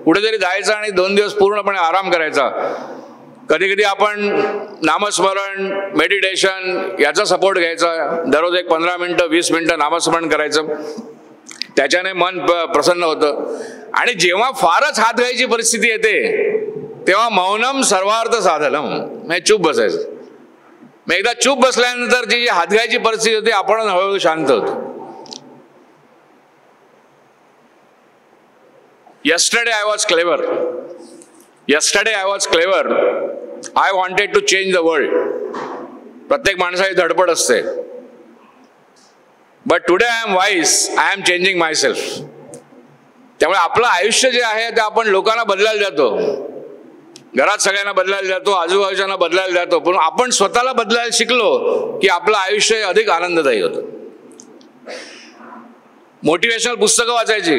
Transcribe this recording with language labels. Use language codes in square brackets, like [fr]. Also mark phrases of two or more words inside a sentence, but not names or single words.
[mr] कुठेतरी जायचं आणि 2 दिवस पूर्णपणे आराम करायचा. कधी कधी आपण नामस्मरण, मेडिटेशन याचा सपोर्ट घ्यायचा. दररोज एक 15 मिनिटं 20 मिनिटं नामस्मरण करायचं. त्याच्याने मन प्रसन्न होतं. आणि जेव्हा फारच हात घ्यायची परिस्थिती येते तेव्हा [sa] मौनम सर्वार्थ साधनम, [mr] म्हणजे चूप बसायचं. मग एकदा चूप बसल्यानंतर जी हात घ्यायची परिस्थिती होती आपण हळूहळू शांत होतो. [en] Yesterday I was clever. I wanted to change the world. [mr] प्रत्येक माणसाची धडपड असते. [en] But today I am wise. I am changing myself. [mr] त्यामुळे आपलं आयुष्य जे आहे ते आपण लोकांना बदलायला जातो, घरात सगळ्यांना बदलायला जातो, आजूबाजूच्यांना बदलायला जातो. पण आपण स्वतःला बदलायला शिकलो की आपलं आयुष्य अधिक आनंददायी होतं. मोटिवेशनल पुस्तकं वाचायची.